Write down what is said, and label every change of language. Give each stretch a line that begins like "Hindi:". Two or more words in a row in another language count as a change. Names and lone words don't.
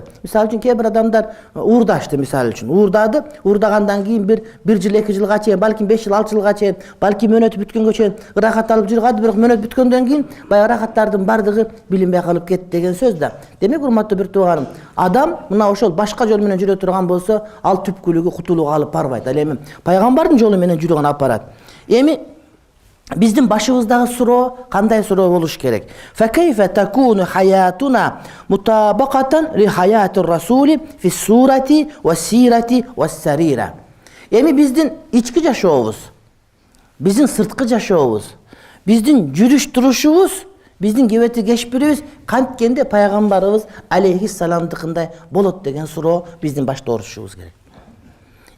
Kyrgyz: Мисалы үчүн кээ бир адамдар уурдашты, мисалы үчүн. Уурдады, уурдагандан кийин 1 жыл 2 жылга чейин, балким 5 жыл 6 жылга чейин, балким мөөнөтү бүткөнгө чейин ырахат алып жыргады, бирок мөөнөт бүткөндөн кийин баягы ырахаттардын бардыгы билинбей калып кетти деген сөз да. Демек, урматтуу бир тууганым, адам мына ошол башка жол менен жүрө турган болсо, ал түпкүлүгү кутулууга алып барбайт. Ал эми пайгамбардын жолу менен жүргөн апарат. Эми биздин башыбыздагы суроо кандай суроо болуш керек?
Arabic: فكيف تكون حياتنا مطابقة لحياة الرسول في الصورة والسيرة والسريرة.
Kyrgyz: Эми биздин ички жашообуз, биздин сырткы жашообуз, биздин жүрүш турушубуз, биздин кебети кешпирибиз канткенде пайгамбарыбыз алейхиссаламдыкындай болот деген суроо биздин башта орушубуз керек.